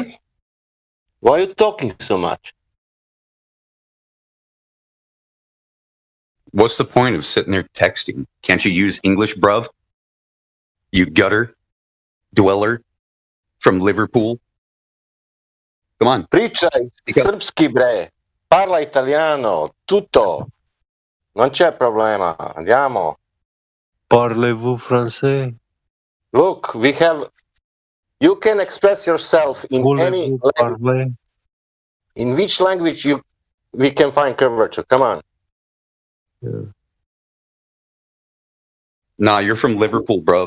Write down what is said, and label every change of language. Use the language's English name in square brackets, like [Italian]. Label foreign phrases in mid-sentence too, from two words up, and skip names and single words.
[English] Why are you talking so much? What's the point of sitting there texting? Can't you use English, bruv? You gutter dweller from Liverpool. Come on. [Serbian] Pričaj srpski, bre. [Italian] Parla italiano. Tutto. Non c'è problema. Andiamo. [French] Parlez-vous français? [English] Look, we have... You can express yourself in any [French] Voulez-vous [English] language. [French] parler? [English] In which language we can find curvature? Come on. Yeah. Nah, you're from Liverpool, bruv.